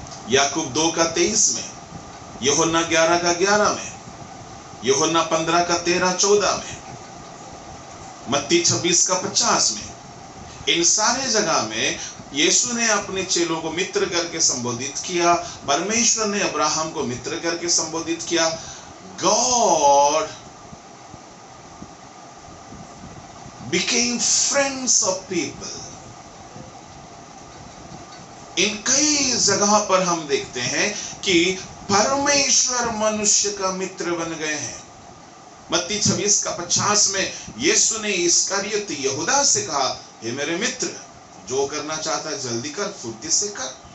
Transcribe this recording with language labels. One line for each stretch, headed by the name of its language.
Hindi: याकूब 2:23 में, यूहन्ना 11:11 में, यूहन्ना 15:13-14 में, मत्ती 26:50 में। इन सारे जगह में यीशु ने अपने चेलों को मित्र करके संबोधित किया। परमेश्वर ने अब्राहम को मित्र करके संबोधित किया।
English: God became friends of people.
Hindi: इन कई जगह पर हम देखते हैं कि परमेश्वर मनुष्य का मित्र बन गए हैं। मत्ती 26:50 में यीशु ने इस्करियोत यहूदा से कहा, हे मेरे मित्र, जो करना चाहता है जल्दी कर, फुर्ती से कर।